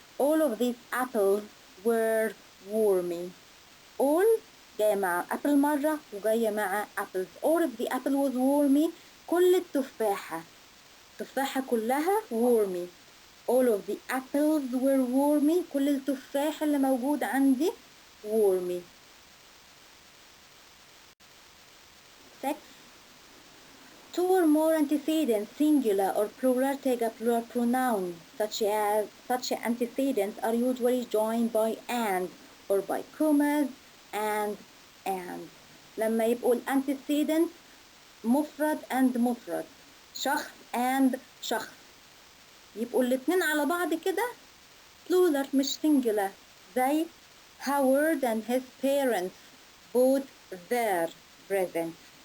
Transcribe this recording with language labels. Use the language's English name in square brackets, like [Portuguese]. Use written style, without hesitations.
[English] all of these apples were wormy. [Arabic] all جاية مع apple مرة وجاية مع apples. [English] all of the apple was wormy. [Arabic] كل التفاحة كلها wormy. [English] all of the apples were wormy. [Arabic] كل التفاح اللي موجود عندي wormy. [English] 6. Two or more antecedents, singular or plural, take a plural pronoun. Such antecedents are usually joined by and or by commas and. [Arabic] لما يبقوا الانتسيدنت مفرد and مفرد، شخص and شخص، يبقوا الاتنين على بعض كده plural مش singular. زي [English] Howard and his parents bought their presents.